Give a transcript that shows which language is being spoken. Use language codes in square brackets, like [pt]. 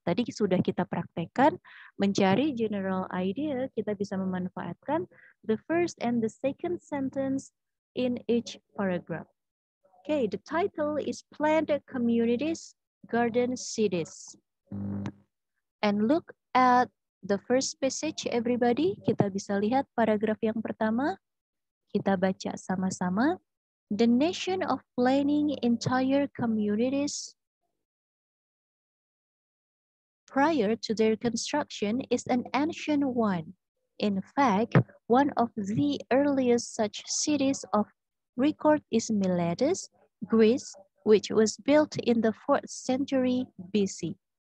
[id] Tadi sudah kita praktekkan mencari general idea, kita bisa memanfaatkan [en] the first and the second sentence in each paragraph. Okay, the title is Planned Communities, Garden Cities. And look at the first passage, everybody. [id] Kita bisa lihat paragraf yang pertama. Kita baca sama-sama. [en] The nation of planning entire communities prior to their construction is an ancient one. In fact, one of the earliest such cities of record is Miletus, Greece, which was built in the 4th century BC.